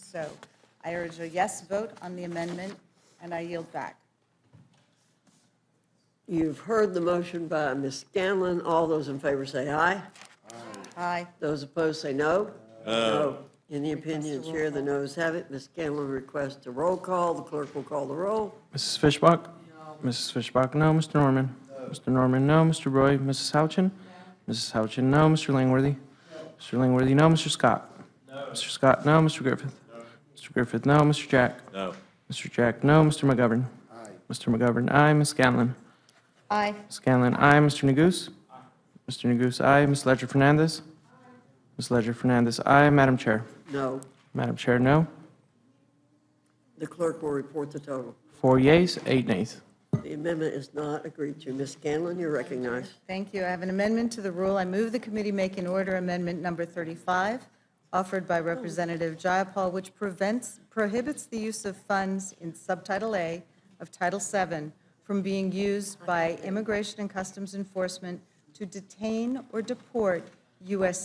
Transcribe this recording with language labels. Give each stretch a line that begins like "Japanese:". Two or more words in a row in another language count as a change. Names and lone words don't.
English: So I urge a yes vote on the amendment, and I yield back. You've heard the motion by Ms. Scanlon. All those in favor say aye. Aye. Those opposed say no. No. In the opinion of the chair, the noes have it. Ms. Scanlon requests a roll call. The clerk will call the roll. Mrs. Fishbach? Mrs. Fishbach, no. Mr. Norman? Mr. Norman, no. Mr. Roy? Mrs. Houchin? Mrs. Houchin, no. Mr. Langworthy? Mr. Langworthy, no. Mr. Scott? Mr. Scott, no. Mr. Griffith? Mr. Griffith, no. Mr. Jack? No. Mr. Jack, no. Mr. McGovern? Mr. McGovern, aye. Ms. Scanlon? Aye. Ms. Scanlon, aye. Mr. Neguse? Mr. Neguse, aye. Ms. Ledger Fernandez? Ms. Ledger Fernandez, aye. Madam Chair? No. Madam Chair, no. The clerk will report the total. 4 yeas, 8 nays. The amendment is not agreed to. Ms. Scanlon, you're recognized. Thank you. I have an amendment to the rule. I move the committee make in order amendment number 35, offered by Representative Jayapal, which prohibits the use of funds in Subtitle A of Title VII from being used by Immigration and Customs Enforcement to detain or deport U.S.